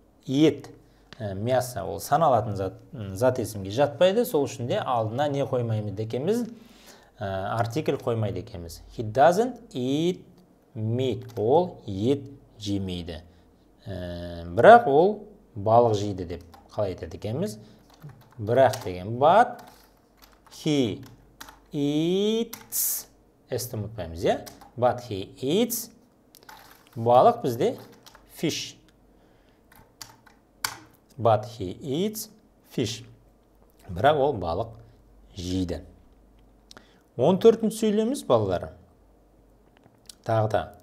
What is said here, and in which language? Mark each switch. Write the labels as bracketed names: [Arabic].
[Kazakh] Ет, мясо, ол саналатын зат есімге жатпайды. Сол үшін де алдына не қоймаймыз екенбіз? Артикль қоймайды екенбіз. [English] He doesn't eat meat. [Kazakh] Ол ет жемейді. Бірақ ол балық жейді деп қалай айтады екенбіз? Бірақ деген [English] but he eats. [Kazakh] С-ті ұмытпаймыз, иә? [English] But he eats. [Kazakh] Балық бізде fish. [English] But he eats fish. [Kazakh] Бірақ ол балық жейді. 14-ші сөйлеміміз, балалар. Тағы да.